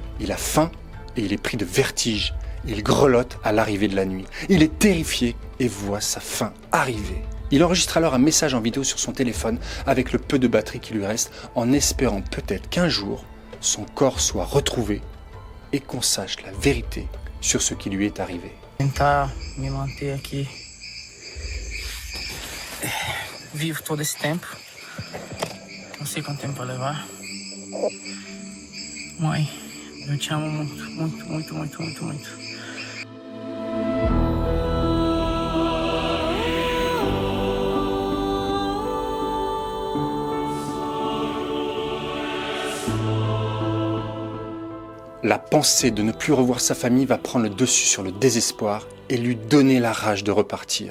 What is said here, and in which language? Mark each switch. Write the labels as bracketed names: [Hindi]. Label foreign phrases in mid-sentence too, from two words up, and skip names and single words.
[French] Il a faim et il est pris de vertige. Il grelotte à l'arrivée de la nuit. Il est terrifié et voit sa fin arriver. Il enregistre alors un message en vidéo sur son téléphone avec le peu de batterie qui lui reste en espérant peut-être qu'un jour, son corps soit retrouvé et qu'on sache la vérité sur ce qui lui est arrivé. [Portuguese] Tentar me manter aqui vivo todo esse tempo. Não sei quanto tempo vai levar. Mãe, eu te amo muito, muito, muito, muito, muito, muito. [French] La pensée de ne plus revoir sa famille va prendre le dessus sur le désespoir et lui donner la rage de repartir.